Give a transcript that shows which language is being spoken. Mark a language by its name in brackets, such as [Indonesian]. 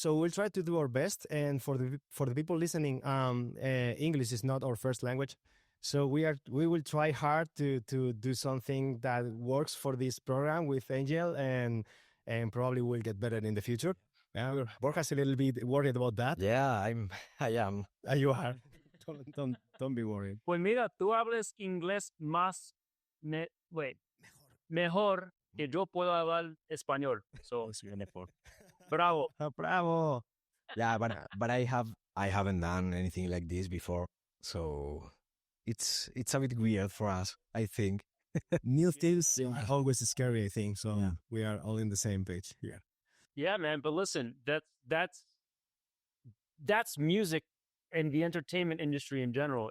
[English] So we'll try to do our best. And for the people listening, English is not our first language. So we will try hard to do something that works for this program with Angel, and probably we'll get better in the future. Borja's a little bit worried about that. Yeah, I am. You are. Don't be worried. [Spanish] Pues mira, tú hablas inglés más mejor que yo puedo hablar español. [English] So, bravo. Bravo. Yeah, but I haven't done anything like this before, so it's a bit weird for us, I think. New things are always scary, I think. So we are all in the same page here. Yeah, man. But listen, that's music and the entertainment industry in general.